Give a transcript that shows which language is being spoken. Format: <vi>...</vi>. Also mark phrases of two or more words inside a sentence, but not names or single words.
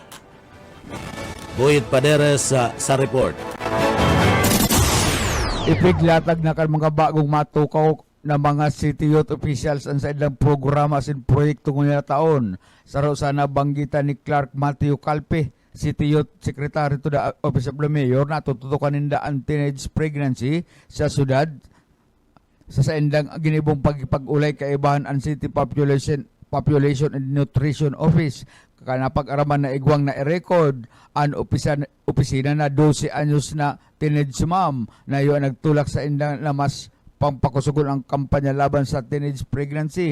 <bik>Boyet Paderes sa report. Ipiglatag na kan mga bagong matukaw na mga</bik> <en>City Youth Officials</en> <bik>ang sa ilang programa sin proyekto ngayong taon. Saro sana banggitan ni Clark Matthew Calpe,</bik> <en>City Youth Secretary to the Office of the Mayor,</en> <bik>na tututukan ninda ang</bik> <en>teenage pregnancy</en> <bik>sa syudad. Sa indang ginibong pag-ulay kaibahan ang City Population and Nutrition Office kana pag-araman na igwang na i-record ang opisina na 12 anyos na</bik> <en>teenage mom</en> <bik>na yun nagtulak sa indang na mas pampakusugon ang kampanya laban sa</bik> <en>teenage pregnancy.</en>